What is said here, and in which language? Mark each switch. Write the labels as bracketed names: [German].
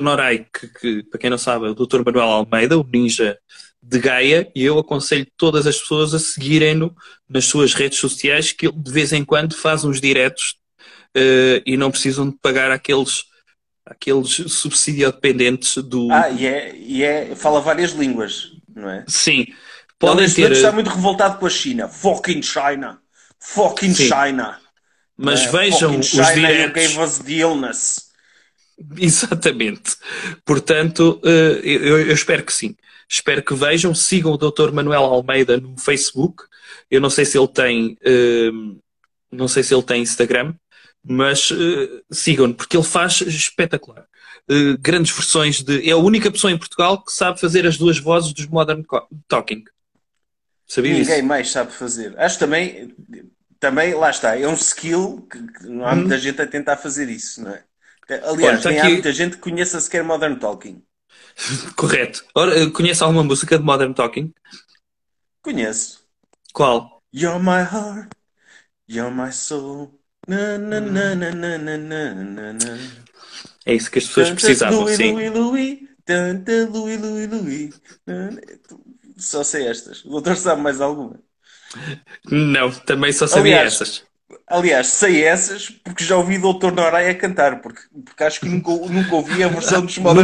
[Portuguese] Norai, que para quem não sabe, é o Dr. Manuel Almeida, o ninja de Gaia, e eu aconselho todas as pessoas a seguirem-no nas suas redes sociais, que ele de vez em quando faz uns diretos e não precisam de pagar aqueles subsídios dependentes do... Fala várias línguas, não é? Sim. Está muito revoltado com a China. [English] Fucking China! Fucking sim. China! [Portuguese] Mas vejam China os diretos... [English] Fucking China gave us the illness. [Portuguese] Exatamente. Portanto, eu espero que sim. Espero que vejam, sigam o Dr. Manuel Almeida no Facebook. Eu não sei se ele tem não sei se ele tem Instagram, mas sigam-no, porque ele faz espetacular. Grandes versões de... É a única pessoa em Portugal que sabe fazer as duas vozes dos Modern Talking. Sabia disso? Ninguém mais sabe fazer. Acho também... Também, lá está, é um skill que não há muita gente a tentar fazer isso, não é? Aliás, nem há muita gente que conheça sequer Modern Talking. Correto. Ora, conhece alguma música de Modern Talking? Conheço. Qual? [English] You're my heart, you're my soul. Na, na, na, na, na, na, na, na. [Portuguese] É isso que as pessoas precisavam, Louis, sim. Louis, Louis, tanta Louis, Louis, Louis. Só sei estas. O doutor sabe mais alguma? Não, também só sabia essas. Aliás, sei essas porque já ouvi o Dr. Noraya cantar, porque acho que nunca ouvi a versão dos Modern